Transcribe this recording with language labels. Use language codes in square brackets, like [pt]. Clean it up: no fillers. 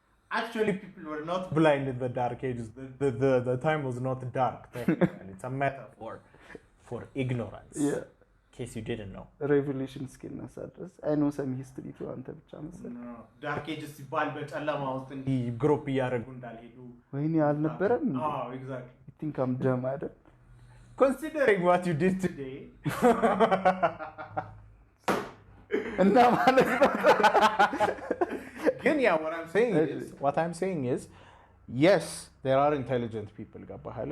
[en] Actually, people were not blind in the dark ages. The time was not dark. Technically. It's a metaphor for ignorance. Yeah. In case you didn't know. Revolution [am] እስኪነሳ ድረስ [en] I know some history too [am] አንተ ብቻ መሰለኝ። ዳርክ ኤጅስ ሲባል በጨለማ ውስጥ እንዲህ ግሩፕ እያደረጉ እንዳልሄዱ ወይኔ አልነበረም? [en] exactly. You think I'm dumb [am] አይደል? [en] Considering what you did today. [am] እና ማለት ነው [en] ግን yeah, what I'm saying is yes, there are intelligent people [am] ገባህ?